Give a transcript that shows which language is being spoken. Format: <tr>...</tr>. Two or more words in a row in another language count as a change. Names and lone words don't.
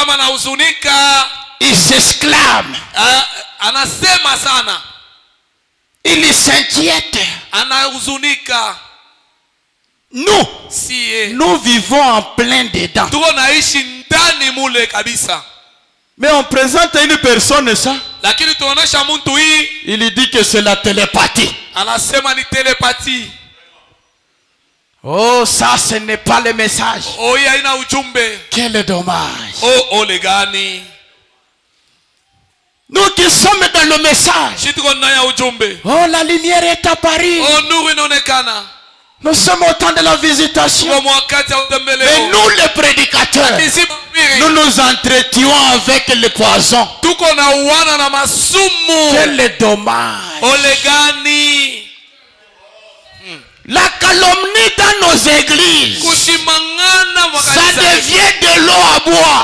<fr>Il s'exclame. Il s'inquiète. Nous vivons en plein dedans. Mais on présente une personne ça.</fr> <sw>Lakini tuonesha mtu hii.</sw> <fr>Il dit que c'est la télépathie.</fr> <sw>Anasema ni télépathie.</sw> <fr>Oh, ça ce n'est pas le message.</fr> <sw>Oh, hii haina ujumbe.</sw> <fr>Quel dommage.</fr> <sw>Oh, ole gani.</sw> <fr>Nous qui sommes dans le message. Oh, la lumière est apparue.</fr> <sw>Oh, nuru inaonekana.</sw> <fr>Nous sommes au temps de la visitation. Mais nous les prédicateurs, nous nous entretuons avec les poisons. Quel dommage. La calomnie dans nos églises, ça devient de l'eau à boire.</fr>